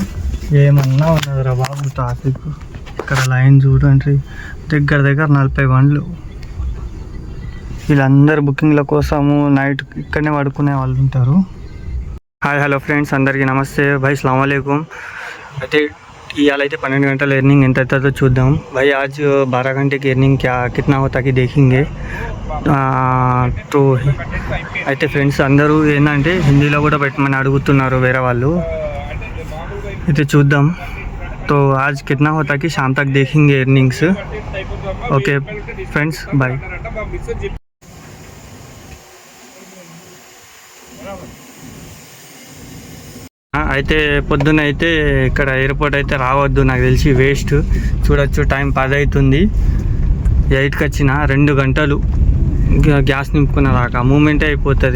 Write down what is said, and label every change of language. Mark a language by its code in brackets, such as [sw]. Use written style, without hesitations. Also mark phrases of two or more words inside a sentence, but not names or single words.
[te] ఏమన్నా ఉన్నదిరా బాబు ట్రాఫిక్. ఇక్కడ లైన్ చూడండి, దగ్గర 40 బండ్లు. వీళ్ళందరూ బుకింగ్ల కోసము నైట్ ఇక్కడనే పడుకునే వాళ్ళు ఉంటారు. [en] hi hello friends, [te] అందరికీ నమస్తే భాయ్, [ar] السلام عليكم. [te] అయితే इयाल 12 [hi] घंटा अर्निंग [te] ఎంత అవుతుందో చూద్దాం भाई. [hi] आज 12 घंटे की अर्निंग कितना होता कि देखेंगे. [te] तो అయితే ఫ్రెండ్స్ అందరూ ఏంటంటే హిందీలో కూడా పెట్టమని అడుగుతున్నారు వేరే వాళ్ళు. అయితే చూద్దాం. [hi] तो आज कितना होता कि शाम तक देखेंगे अर्निंग्स. [en] okay friends, bye. [te] అయితే పొద్దున అయితే ఇక్కడ ఎయిర్పోర్ట్ అయితే రావద్దు, నాకు తెలిసి వేస్ట్. చూడొచ్చు టైం 10 అవుతుంది. 8కి వచ్చిన 2 గంటలు గ్యాస్ నింపుకున్న దాకా మూమెంటే అయిపోతుంది.